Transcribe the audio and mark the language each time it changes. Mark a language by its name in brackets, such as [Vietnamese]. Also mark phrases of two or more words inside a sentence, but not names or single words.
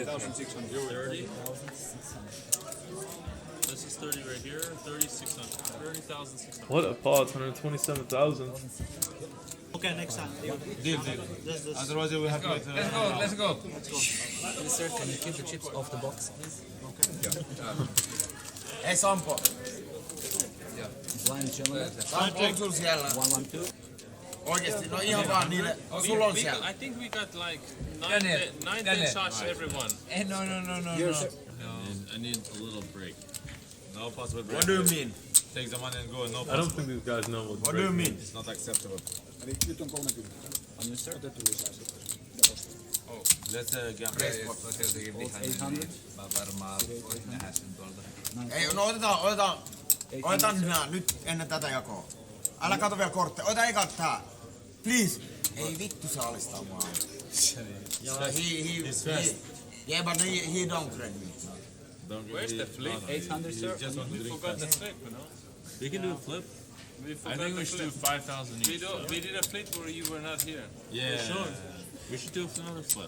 [English] 30,600. 30. This is 30 right here. 30,600. 30,600. What a pot, 127,000. Okay, next time. Deal. Otherwise, we will have to wait. Let's go. Sir, can you keep the chips off the box, please? [Finnish] Ei Sampo. [English] Blind gentleman. [Finnish] Sampo, onko sulla siellä? 112. Oikeesti, no ihan vaan niille. Sulla on siellä. [English] I think we got like 9 shots everyone. No. I need a little break. No possible break. What do you mean? Take the money and go. No I don't possible. think these guys know what What do you mean? It's not acceptable. [Finnish] Nyt on 30. On sir. Otettu lisää sitten. [English] Oh, let's gamble. 800. [Finnish] Mä varmaan voisin nähdä sen tuolta. Ei, no otetaan nyt ennen tätä jakoa. Älä kato vielä kortteja. Ota eka tää. Please. Ei vittu se alistaa mua. [English] Yeah, but he don't trade me. Where's the flip? 800, sir. We forgot the flip, you know? We can do a flip. I think we should do 5,000 each. We did a flip where you were not here. Yeah. We should do another flip.